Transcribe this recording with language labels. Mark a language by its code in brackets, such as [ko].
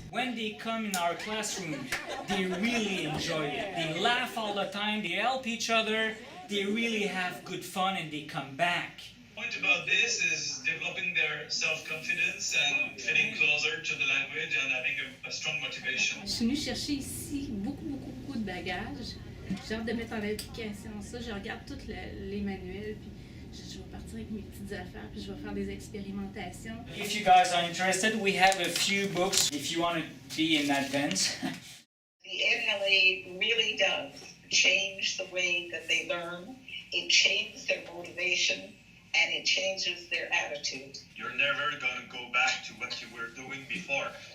[en] When they come in our classroom, they really enjoy it. They laugh all the time, they help each other, they really have good fun and they come back. The point about this is developing their self-confidence and feeling closer to the language and having a strong motivation. [fr] Je suis venue chercher ici beaucoup de bagages. J'ai hâte de mettre en application ça. Je regarde tous les manuels, puis je vais partir avec mes petites affaires, puis je vais faire des expérimentations. [en] If you guys are interested, we have a few books if you want to be in advance. The ANL really does change the way that they learn. It changes their motivation and it changes their attitude. You're never going to go back to what you were doing before.